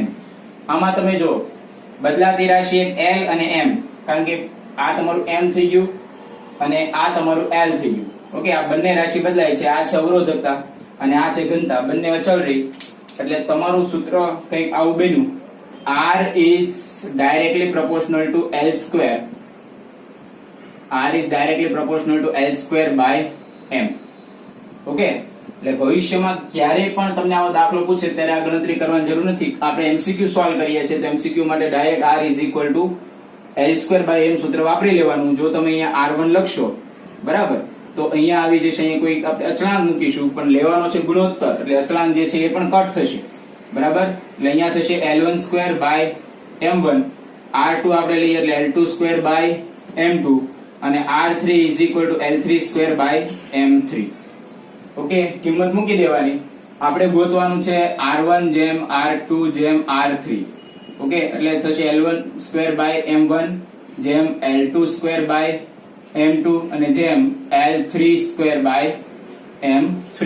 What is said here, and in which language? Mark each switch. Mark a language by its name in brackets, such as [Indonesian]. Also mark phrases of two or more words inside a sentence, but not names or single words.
[Gujarati] આમાં તમે જો બદલાતી રાશિ એક L અને M, કારણ કે આ તમારું M થઈ ગયું અને આ તમારું L થઈ ગયું. ઓકે, આ બંને રાશિ બદલાય છે. આ છે અવરોધકતા અને આ છે ઘનતા, બંને અચળ રહી. એટલે તમારું સૂત્ર કંઈક આવું બન્યું, [English] R is directly proportional to L square. R is directly proportional to L square by M. [Gujarati] ઓકે, એટલે ભવિષ્યમાં ક્યારે પણ તમને આવો દાખલો પૂછે ત્યારે આ ગણતરી કરવાની જરૂર નથી. આપણે [English] MCQ solve [Gujarati] કરીએ છીએ તો MCQ માટે ડાયરેક્ટ [English] R is equal to L square by M [Gujarati] સૂત્ર વાપરી લેવાનું. જો તમે અહીંયા R1 લખશો, બરાબર, તો અહીંયા આવી જશે, અહીંયા કોઈ આપણે અચળાંક મૂકીશું, પણ લેવાનો છે ગુણોત્તર, એટલે અચળાંક જે છે એ પણ કટ થશે. બરાબર, એટલે અહીંયા થશે [English] L1 square by M1, [Gujarati] R2 આપણે લઈએ એટલે [English] L2 square by M2 [Gujarati] અને [English] R3 is equal to L3 square by M3. [Gujarati] ઓકે, કિંમત મૂકી દેવાની. આપણે ગોતવાનું છે R1 જેમ R2 જેમ R3. ઓકે, એટલે થશે [English] L1 square by M1 [Gujarati] જેમ [English] L2 square by M2 [Gujarati] અને જેમ [English] L3 square by M3.